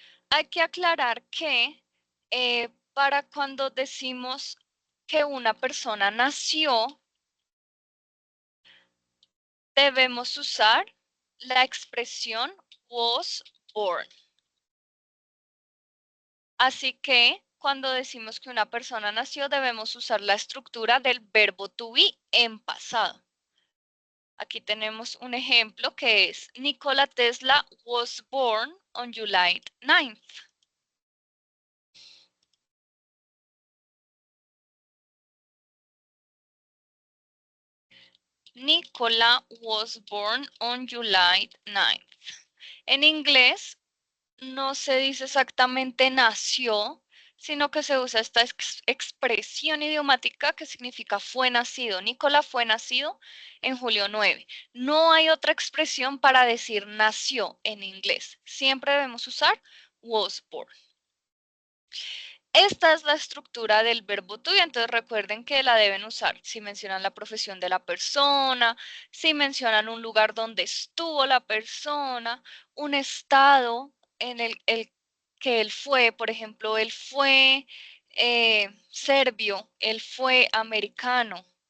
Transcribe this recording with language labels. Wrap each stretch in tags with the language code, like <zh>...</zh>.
<es>Hay que aclarar que para cuando decimos que una persona nació, debemos usar la expresión</es> <en>was born.</en> <es>Así que cuando decimos que una persona nació, debemos usar la estructura del verbo to be en pasado. Aquí tenemos un ejemplo que es</es> <en>Nikola Tesla was born on July 9th. Nikola was born on July 9th.</en> <es>En inglés no se dice exactamente nació, sino que se usa esta expresión idiomática que significa fue nacido. Nicola fue nacido en julio 9. No hay otra expresión para decir nació en inglés. Siempre debemos usar</es> <en>was born.</en> <es>Esta es la estructura del verbo to be, entonces recuerden que la deben usar si mencionan la profesión de la persona, si mencionan un lugar donde estuvo la persona, un estado en el que él fue, por ejemplo, él fue serbio, él fue americano.</es>